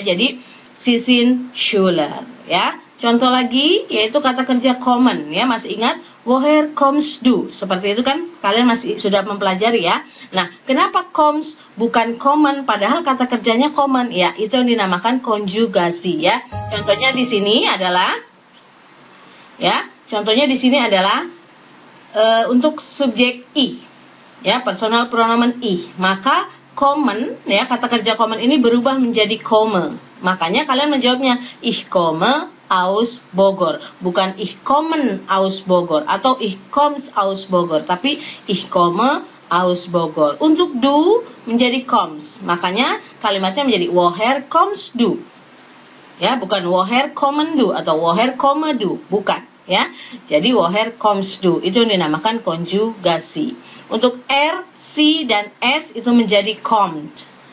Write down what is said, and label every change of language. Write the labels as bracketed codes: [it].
[de] Jadi sie sind Schüler, ya. [id] Contoh lagi yaitu kata kerja kommen, ya. Masih ingat [de] woher kommst du? [id] Seperti itu kan kalian masih sudah mempelajari, ya. Nah, kenapa kommst bukan kommen padahal kata kerjanya kommen? Ya, itu yang dinamakan konjugasi, ya. Contohnya di sini adalah, ya. Contohnya di sini adalah untuk subjek i, ya, personal pronomen i, maka kommen, ya, kata kerja kommen ini berubah menjadi komme. Makanya kalian menjawabnya [de] ich komme aus Bogor. [id] Bukan [de] ich kommen aus Bogor [id] atau [de] ich kommst aus Bogor, [id] tapi [de] ich komme aus Bogor. [id] Untuk du menjadi kommst, makanya kalimatnya menjadi [de] woher kommst du. [id] Ya, bukan [de] woher kommen du [id] atau [de] woher komme du, [id] bukan. Ya, jadi [de] woher kommst du [id] itu dinamakan konjugasi. Untuk R, C dan S itu menjadi kommt.